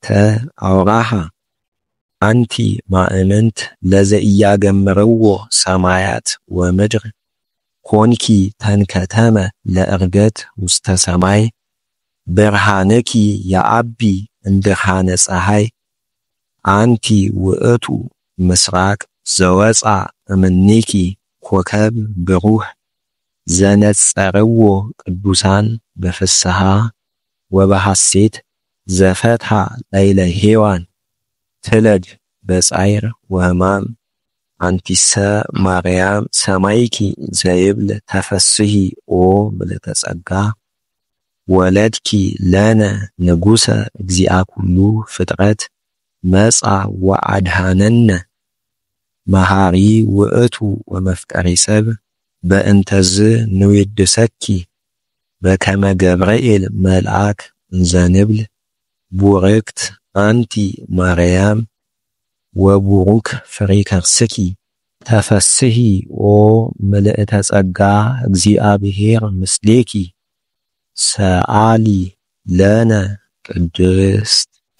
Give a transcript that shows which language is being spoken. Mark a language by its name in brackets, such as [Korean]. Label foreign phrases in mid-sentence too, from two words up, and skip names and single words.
[Geez] አውራሃ አንቲ ማእመንት ለዘኢያገምርዎ ሰማያት ወምድር ኮንኪ ተንከተመ ለእርገት ውስተ ሰማይ ብርሃንኪ የአቢ እንድርሃነ ፀሐይ አንቲ ውእቱ ምስራቅ ዘወፃ እምኔኪ ኮከብ ብሩህ ዘነጸርዎ ቅዱሳን በፍስሐ ወበሐሴት ዘፈትሐ ላይለ ሔዋን ትለድ በጻይር ወህማም አንቲሰ ማርያም ሰማይኪ ዘይብል ተፈስሒ ኦ ምልዕተ ጸጋ ወለድኪ ለነ ንጉሰ እግዚአ ኩሉ ፍጥረት መጻ ወአድሃነነ መሃሪ ውእቱ ወመፍቀሪ ሰብ በእንተዝ ንዌድሰኪ በከመ ገብርኤል መልአክ እንዘንብል ቡርክት አንቲ ማርያም ወቡሩክ ፍሬ ከርስኪ ተፈስሒ ኦ ምልዕተ ጸጋ እግዚአብሔር ምስሌኪ ሰአሊ ለነ ቅድስት